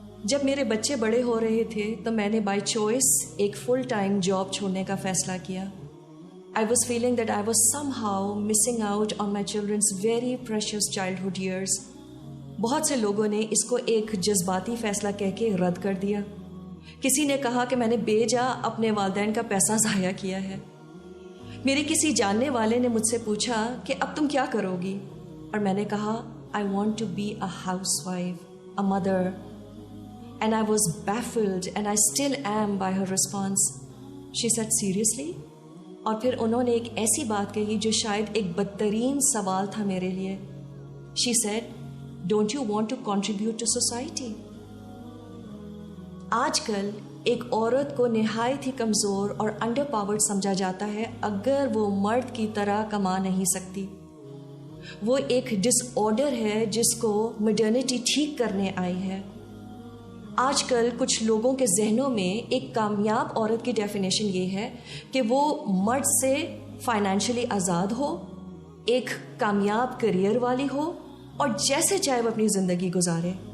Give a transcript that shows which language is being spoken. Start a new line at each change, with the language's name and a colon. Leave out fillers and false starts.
Urdu: جب میرے بچے بڑے ہو رہے تھے تو میں نے بائی چوائس ایک فل ٹائم جاب چھوڑنے کا فیصلہ کیا.
English: I was feeling that I was somehow missing out on my children's very precious childhood years.
Urdu: بہت سے لوگوں نے اس کو ایک جذباتی فیصلہ کہہ کے رد کر دیا. کسی نے کہا کہ میں نے بے جا اپنے والدین کا پیسہ ضائع کیا ہے. میرے کسی جاننے والے نے مجھ سے پوچھا کہ اب تم کیا کرو گی، اور میں نے کہا
English: I want to be a housewife, a mother. And I was baffled and I still am by her response. She said, seriously?
Urdu: اور پھر انہوں نے ایک ایسی بات کہی جو شاید ایک بدترین سوال تھا میرے لیے.
English: She said, don't you want to contribute to society?
Urdu: آج کل ایک عورت کو نہایت ہی کمزور اور انڈر پاورڈ سمجھا جاتا ہے اگر وہ مرد کی طرح کما نہیں سکتی. وہ ایک ڈس آرڈر ہے جس کو ماڈرنٹی ٹھیک کرنے آئی ہے. آج کل کچھ لوگوں کے ذہنوں میں ایک کامیاب عورت کی ڈیفینیشن یہ ہے کہ وہ مرد سے فائنینشلی آزاد ہو، ایک کامیاب کریئر والی ہو، اور جیسے چاہے وہ اپنی زندگی گزارے.